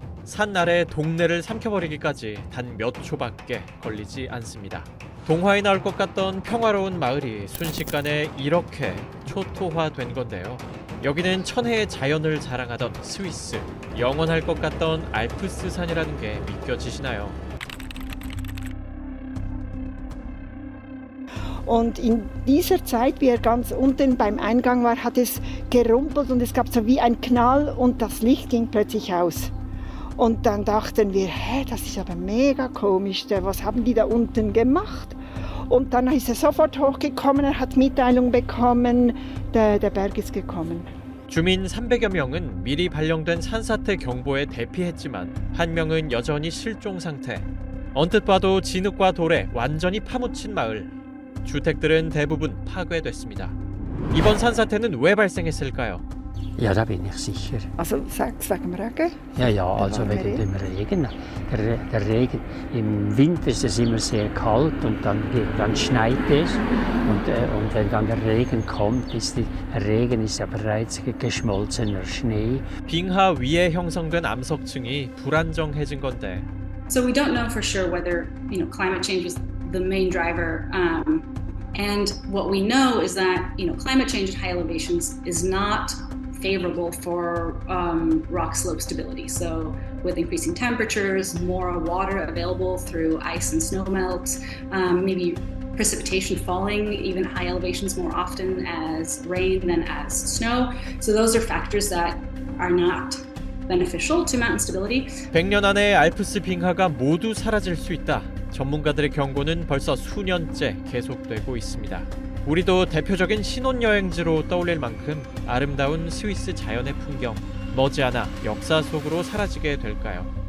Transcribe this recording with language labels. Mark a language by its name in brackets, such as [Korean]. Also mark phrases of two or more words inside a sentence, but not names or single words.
[Korean] 산 아래 동네를 삼켜버리기까지 단 몇 초밖에 걸리지 않습니다. 동화에 나올 것 같던 평화로운 마을이 순식간에 이렇게 초토화된 건데요. 여기는 천혜의 자연을 자랑하던 스위스. 영원할 것 같던 알프스 산이라는 게 믿겨지시나요? [German] Und in dieser Zeit, wie er ganz unten beim Eingang war, hat es gerumpelt und es gab so wie ein Knall und das Licht ging plötzlich aus. Und dann dachten wir, das ist aber mega komisch, was haben die da unten gemacht? Und dann ist er sofort hochgekommen, er hat Mitteilung bekommen, der Berg ist gekommen. [Korean] 주민 300여 명은 미리 발령된 산사태 경보에 대피했지만 한 명은 여전히 실종 상태. 언뜻 봐도 진흙과 돌에 완전히 파묻힌 마을. 주택들은 대부분 파괴됐습니다. 이번 산사태는 왜 발생했을까요? [German] Ja, da bin ich sicher. Also sag's wegen dem Regen? Ja, also wegen dem Regen. Der Regen. Im Winter ist es immer sehr kalt und dann schneit es. Und wenn dann der Regen kommt, der Regen ist ja bereits geschmolzener Schnee. [Korean] 빙하 위에 형성된 암석층이 불안정해진 건데 [English] So we don't know for sure whether climate change was the main driver. And what we know is that climate change at high elevations is not favorable for rock slope stability. So with increasing temperatures, more water available through ice and snow melt, maybe precipitation falling even at high elevations more often as rain than as snow. So those are factors that are not beneficial to mountain stability. [Korean] 100년 안에 알프스 빙하가 모두 사라질 수 있다. 전문가들의 경고는 벌써 수년째 계속되고 있습니다. 우리도 대표적인 신혼여행지로 떠올릴 만큼 아름다운 스위스 자연의 풍경, 머지않아 역사 속으로 사라지게 될까요?